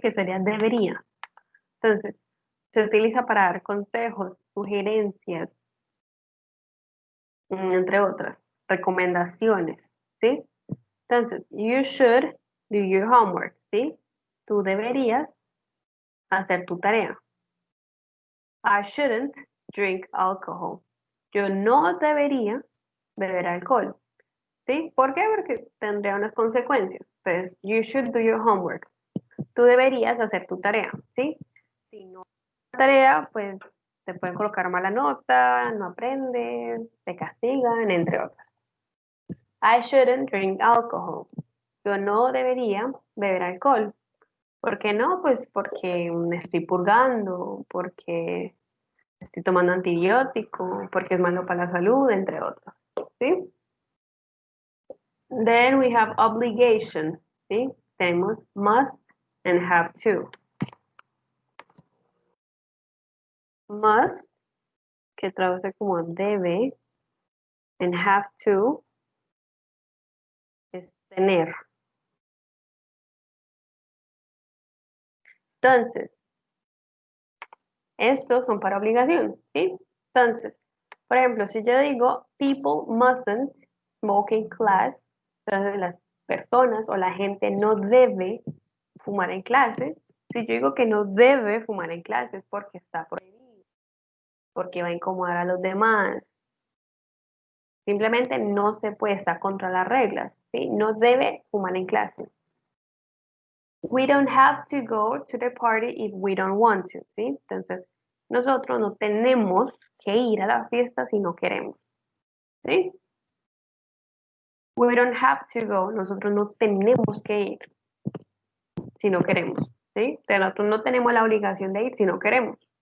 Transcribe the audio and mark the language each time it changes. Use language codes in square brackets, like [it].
[es] Que sería debería. Entonces, se utiliza para dar consejos, sugerencias, entre otras, recomendaciones, ¿sí? Entonces, [en] you should do your homework, [es] ¿sí? Tú deberías hacer tu tarea. [en] I shouldn't drink alcohol. [es] Yo no debería beber alcohol. ¿Sí? ¿Por qué? Porque tendría unas consecuencias. [en] Entonces, you should do your homework. [es] Tú deberías hacer tu tarea, ¿sí? Si no haces la tarea, pues te pueden colocar mala nota, no aprendes, te castigan, entre otras. [en] I shouldn't drink alcohol. [es] Yo no debería beber alcohol. ¿Por qué no? Pues porque me estoy purgando, porque estoy tomando antibiótico, porque es malo para la salud, entre otros. ¿Sí? [en] Then we have obligation. [es] ¿Sí? Tenemos [en] must and have to. [es] Must, que traduce como debe, and have to, tener. Entonces, estos son para obligación, ¿sí? Entonces, por ejemplo, si yo digo [en] people mustn't smoke in class, [es] entonces las personas o la gente no debe fumar en clase. Si yo digo que no debe fumar en clase es porque está prohibido, porque va a incomodar a los demás. Simplemente no se puede estar contra las reglas, ¿sí? No debe fumar en clase. [en] We don't have to go to the party if we don't want to, ¿sí? [es] Entonces, nosotros no tenemos que ir a la fiesta si no queremos, ¿sí? [en] We don't have to go, [es] nosotros no tenemos que ir si no queremos, ¿sí? Pero nosotros no tenemos la obligación de ir si no queremos.